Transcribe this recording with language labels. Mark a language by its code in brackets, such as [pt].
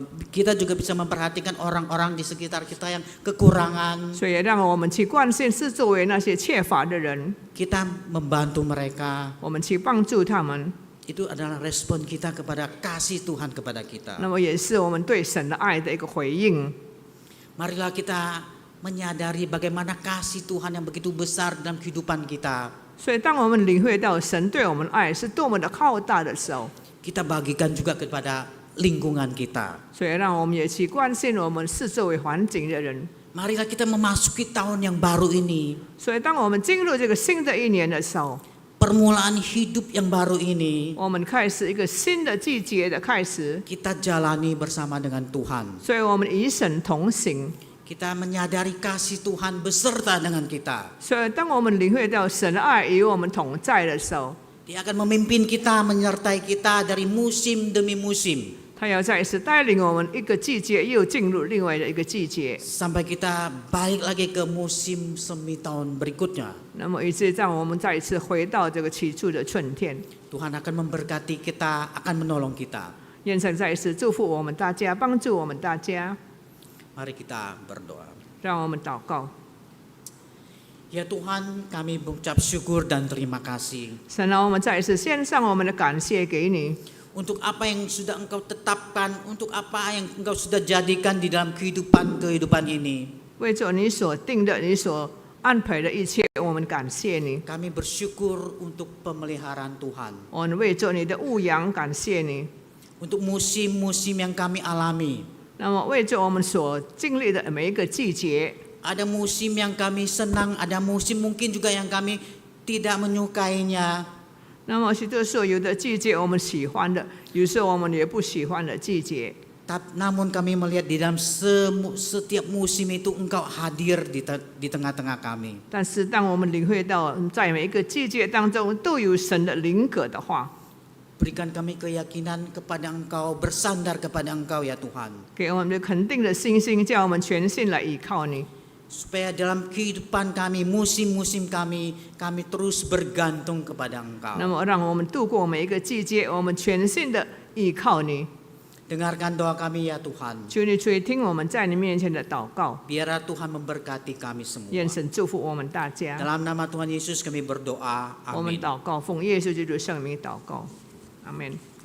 [id] Kita juga bisa memperhatikan orang-orang di sekitar kita yang kekurangan. [zh] 所以让我们去关心四周围那些缺乏的人， [id] Kita membantu mereka. [zh] 我们去帮助他们。 [id] Itu adalah respon kita kepada kasih Tuhan kepada kita. [zh] 那么也是我们对神的爱的一个回应。 [id] Marilah kita menyadari bagaimana kasih Tuhan yang begitu besar dalam kehidupan kita. [zh] 所以当我们领会到神对我们的爱是多么的浩大的时候， [id] Kita bagikan juga kepada lingkungan kita. [zh] 所以让我们也去关心我们四周围环境的人。 [id] Marilah kita memasuki tahun yang baru ini. [zh] 所以当我们进入这个新的一年的时候， [id] Permulaan hidup yang baru ini [zh] 我们开始一个新的季节的开始， [id] kita jalani bersama dengan Tuhan. [zh] 所以我们与神同行。 [id] Kita menyadari kasih Tuhan beserta dengan kita. [zh] 所以当我们领会到神的爱与我们同在的时候， [id] Dia akan memimpin kita, menyertai kita dari musim demi musim. [zh] 他要再一次带领我们一个季节又进入另外的一个季节， [id] sampai kita balik lagi ke musim semi tahun berikutnya. [zh] 那么以致让我们再一次回到这个起初的春天。 [id] Tuhan akan memberkati kita, akan menolong kita. [zh] 愿神再一次祝福我们大家，帮助我们大家。 [id] Mari kita berdoa. [zh] 让我们祷告。 [id] Ya Tuhan, kami mengucap syukur dan terima kasih [zh] 神啊，我们再一次献上我们的感谢给你， [id] untuk apa yang sudah Engkau tetapkan, untuk apa yang Engkau sudah jadikan di dalam kehidupan ini. [zh] 为着你所定的、你所安排的一切，我们感谢你。 [id] Kami bersyukur untuk pemeliharaan Tuhan, [zh] 我们为着你的牧养感谢你。 [id] untuk musim-musim yang kami alami. [zh] 那么为着我们所经历的每一个季节， [id] Ada musim yang kami senang, ada musim mungkin juga yang kami tidak menyukainya. [zh] 那么许多时候有的季节我们喜欢的，有时候我们也不喜欢的季节。 [id] Namun kami melihat di dalam setiap musim itu Engkau hadir di tengah-tengah kami. [zh] 但是当我们领会到在每一个季节当中都有神的灵格的话， [id] Berikan kami keyakinan kepada Engkau, bersandar kepada Engkau ya Tuhan. [zh] 给我们的肯定的信心，叫我们全心来依靠你。 [id] Supaya dalam kehidupan kami, musim-musim kami terus bergantung kepada Engkau. [zh] 那么让我们度过每一个季节，我们全心的依靠你。 [id] Dengarkan doa kami ya Tuhan. [zh] 求你垂听我们在你面前的祷告， [id] Biarlah Tuhan memberkati kami semua. [zh] 愿神祝福我们大家。 [id] Dalam nama Tuhan Yesus kami berdoa. [zh] 我们 [id] Amin. [zh] 祷告，奉耶稣基督圣名祷告，阿门。